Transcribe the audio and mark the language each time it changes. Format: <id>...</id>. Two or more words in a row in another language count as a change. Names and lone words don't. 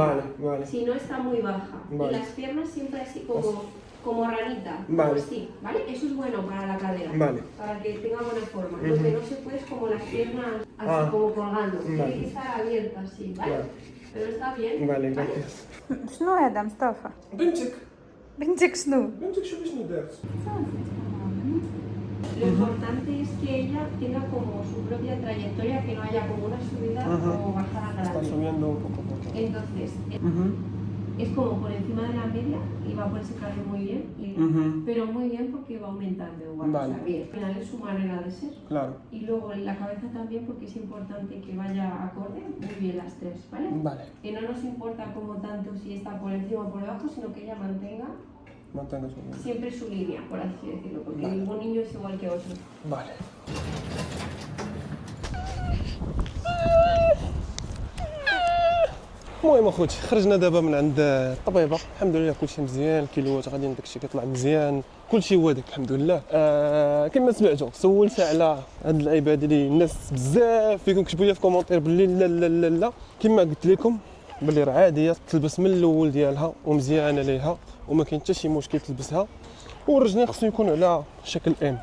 <es>Vale, vale. Si no está muy baja. Vale. Y las piernas siempre así como ranita. Vale. Así, ¿vale? Eso es bueno para la cadera. Vale. Para que tenga buena forma. Ujú. Lo que no se puede es como las piernas así Ah. como colgando. Vale. Tiene que estar abierta así, ¿vale? Vale. Pero está bien. Vale, gracias.</es> <ar>شنو هذا مصطفى؟ بنتك شنو؟ بنتك شو باش ندير؟</ar> <es>Lo importante es que ella tenga como su propia trayectoria, que no haya como una subida Ujú. o bajada Está grande. subiendo un poco. Entonces, es como por encima de la media y va por ese carril muy bien, pero muy bien porque va aumentando igual, Vale. o sea, bien. Al final es su manera de ser. Claro. Y luego en la cabeza también porque es importante que vaya acorde muy bien las tres, ¿vale? Vale. Que no nos importa como tanto si está por encima o por debajo, sino que ella Mantenga su línea. siempre su línea, por así decirlo, porque Vale. ningún niño es igual que otro. Vale.</es> <ar>المهم اخوتي خرجنا دابا من عند الطبيبه، الحمد لله كلشي مزيان، الكيلوات غاديين داكشي كيطلع مزيان، كلشي هو داك الحمد لله. كما سمعتوا سولت على هاد العباد اللي الناس بزاف فيكم كتبوا لي في كومونتير باللي لا لا لا لا، كما قلت لكم باللي راه عاديه تلبس من الاول ديالها ومزيانه ليها وما كاين حتى شي مشكل تلبسها، والرجلين خصو يكونوا على شكل ام.</ar>